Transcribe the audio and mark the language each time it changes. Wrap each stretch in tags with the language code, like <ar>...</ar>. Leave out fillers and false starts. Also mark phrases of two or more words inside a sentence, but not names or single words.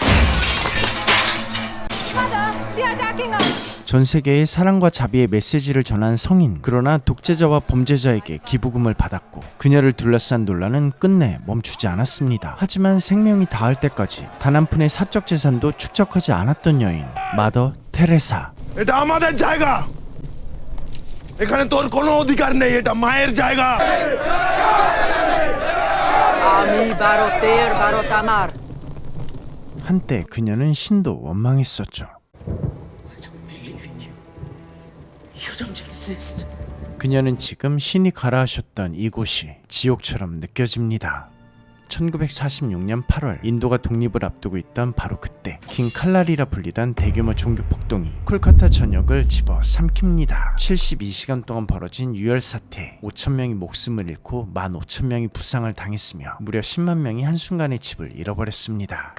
<ko>전 세계에 사랑과 자비의 메시지를 전한 성인. 그러나 독재자와 범죄자에게 기부금을 받았고 그녀를 둘러싼 논란은 끝내 멈추지 않았습니다. 하지만 생명이 다할 때까지 단 한 푼의 사적 재산도 축적하지 않았던 여인, 마더 테레사.</ko> <bn>এটা আমাদের জায়গা এখানে তোর কোনো অধিকার নেই এটা মায়ের জায়গা আমি ভারতের ভারত আমার</bn> <ko>한때 그녀는 신도 원망했었죠.</ko> <en>You don't exist.</en> <ko>그녀는 지금 신이 가라하셨던 이곳이 지옥처럼 느껴집니다. 1946년 8월 인도가 독립을 앞두고 있던 바로 그때 긴 칼날이라 불리던 대규모 종교 폭동이 콜카타 전역을 집어삼킵니다. 72시간 동안 벌어진 유혈 사태에 5,000명이 목숨을 잃고 15,000명이 부상을 당했으며 무려 10만 명이 한순간에 집을 잃어버렸습니다.</ko>